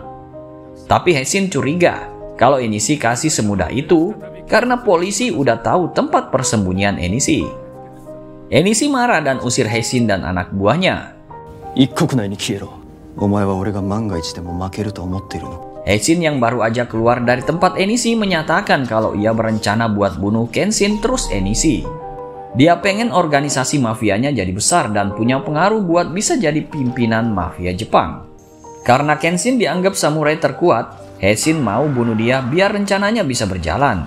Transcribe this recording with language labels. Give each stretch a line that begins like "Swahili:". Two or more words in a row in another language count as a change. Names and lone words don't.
Indonesian: Tapi Heishin curiga kalau Enishi kasih semudah itu karena polisi udah tahu tempat persembunyian Enishi. Enishi marah dan usir Heishin dan anak buahnya.
Japanese: 一刻内に消えろ。お前は俺が万が一でも負けると思っているの。
Indonesian: Heishin yang baru aja keluar dari tempat Enishi menyatakan kalau ia berencana buat bunuh Kenshin terus Enishi. Dia pengen organisasi mafianya jadi besar dan punya pengaruh buat bisa jadi pimpinan mafia Jepang. Karena Kenshin dianggap samurai terkuat, Heishin mau bunuh dia biar rencananya bisa berjalan.